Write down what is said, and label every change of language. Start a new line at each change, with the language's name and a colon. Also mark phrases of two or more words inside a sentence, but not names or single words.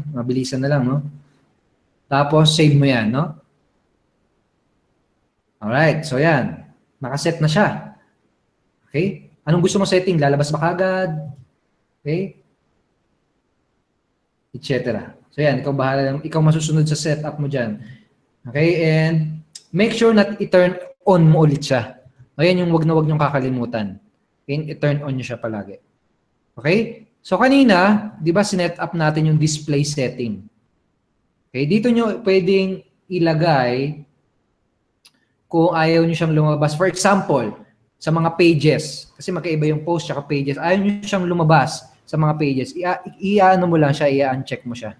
Filipino: Mabilisan na lang, no? Tapos, save mo yan, no? Alright, so yan. Nakaset na siya. Okay? Anong gusto mo setting? Lalabas ba kagad? Okay? Etc. So yan, ikaw bahala. Ikaw masusunod sa setup mo dyan. Okay?
English: And make sure
Filipino: na
English: i-turn on
Filipino: mo ulit siya. Ayan yung wag na wag niyong kakalimutan. Okay?
English: I-turn on
Filipino: niyo siya palagi. Okay? So kanina, di ba sinet up natin yung
English: display setting.
Filipino: Okay? Dito nyo pwedeng ilagay kung ayaw nyo siyang lumabas.
English: For example,
Filipino: sa mga pages, kasi magkaiba yung post at pages, ayaw nyo siyang lumabas sa mga pages, i-ano mo lang siya, i-uncheck mo siya.